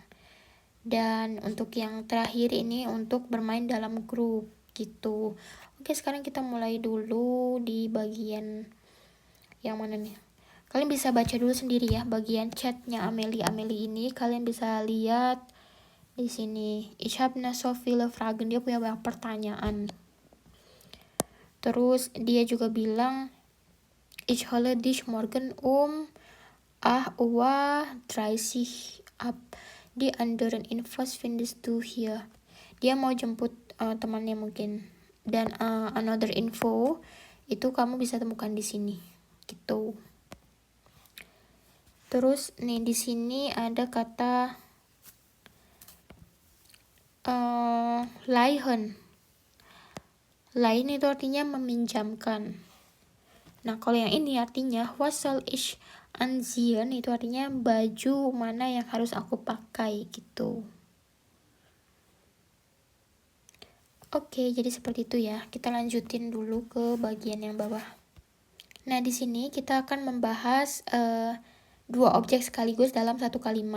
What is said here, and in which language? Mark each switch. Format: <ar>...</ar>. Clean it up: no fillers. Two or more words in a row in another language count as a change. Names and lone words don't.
<id>Dan untuk yang terakhir ini untuk bermain dalam grup gitu. Oke, sekarang kita mulai dulu di bagian yang mana nih? Kalian bisa baca dulu sendiri ya bagian chatnya Amelie ini. Kalian bisa lihat di sini.</id> <de>Ich habe so viele Fragen.</de> <id>Dia punya banyak pertanyaan. Terus dia juga bilang</id> <de>ich hole dich morgen um 8:30 ab. Die anderen Infos findest du hier.</de> <id>Dia mau jemput temannya mungkin, dan</id> <en>another info</en> <id>itu kamu bisa temukan di sini gitu. Terus nih di sini ada kata leihen. Lain itu artinya meminjamkan. Nah, kalau yang ini artinya</id> <de>was soll ich anziehen,</de> <id>itu artinya baju mana yang harus aku pakai gitu. Oke, jadi seperti itu ya. Kita lanjutin dulu ke bagian yang bawah. Nah, di sini kita akan membahas dua objek sekaligus dalam satu kalimat.</id>